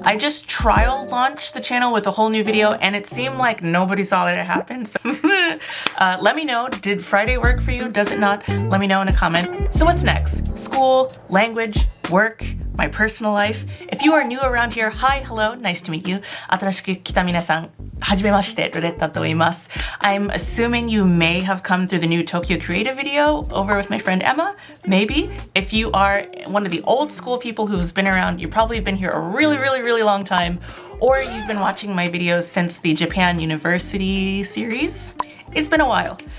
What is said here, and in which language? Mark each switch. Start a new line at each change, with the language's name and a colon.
English: I just trial launched the channel with a whole new video and it seemed like nobody saw that it happened. So let me know, did Friday work for you? Does it not? Let me know in a comment. So what's next? School, language, work, my personal life. If you are new around here, hi, hello, nice to meet you.
Japanese: 新しく来た皆さん、はじめまして、ルレッタと言います。
English: I'm assuming you may have come through the new Tokyo Creative video over with my friend Emma, maybe. If you are one of the old school people who's been around, you've probably been here a really, really, really long time, or you've been watching my videos since the Japan University series. It's been a while.